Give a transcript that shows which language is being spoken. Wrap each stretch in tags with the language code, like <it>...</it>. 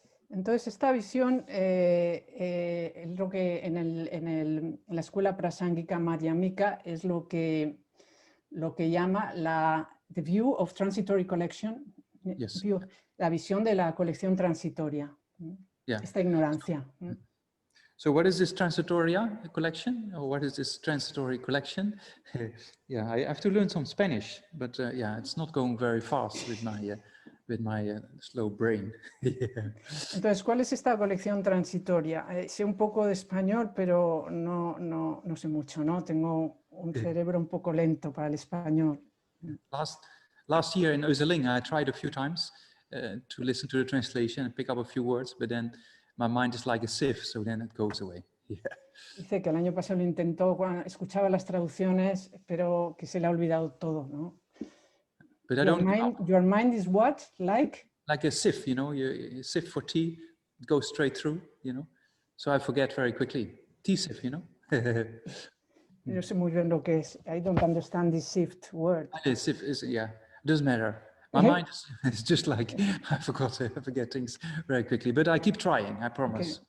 <es>Entonces esta visión es lo que en la escuela prasángika madhyamika es lo que llama</es> <en>the view of transitory collection, Yes.</en> <es>la visión de la colección transitoria,</es> <en>yeah.</en> <es>Esta ignorancia.</es> <en>So what is this transitoria collection, or what is this transitory collection? Yeah, I have to learn some Spanish, but yeah, it's not going very fast with my slow brain. Yeah.</en> <es>Entonces, ¿cuál es esta colección transitoria? Sé un poco de español, pero no sé mucho, ¿no? Tengo un cerebro un poco lento para el español.</es> <en>Last year in Özeling, I tried a few times to listen to the translation and pick up a few words, but then my mind is like a sieve, so then it goes away. Yeah.</en> <es>Dice que el año pasado lo intentó, cuando escuchaba las traducciones, pero que se le ha olvidado todo, ¿no?</es> <en>But your mind is what? Like a sieve, you know, you sieve for tea, it goes straight through, you know. So I forget very quickly. Tea sieve, you know.</en> <es>No sé muy bien lo que es.</es> <en>I don't understand this sieve word. Sieve is, yeah, doesn't matter. My mind is just like, I forget things very quickly, but I keep trying, I promise.</en>